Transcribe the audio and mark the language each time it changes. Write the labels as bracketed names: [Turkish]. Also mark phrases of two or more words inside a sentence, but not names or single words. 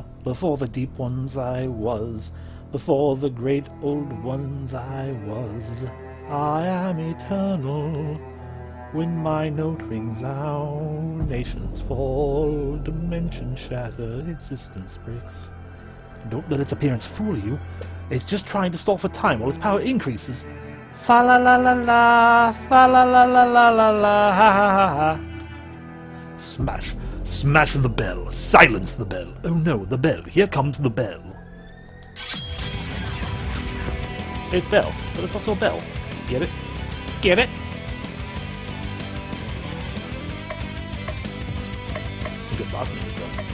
[English] Before the deep ones I was. Before the great old ones I was. I am eternal. When my note rings out, nations fall, dimensions shatter, existence breaks. Don't let its appearance fool you. It's just trying to stall for time while its power increases. Fa la la la la, fa la la la la la la, ha ha ha ha. Smash, smash the bell, silence the bell. Oh no, the bell, here comes the bell. It's Bell, but it's also a bell. Get it? Get it? Some good boss music, though.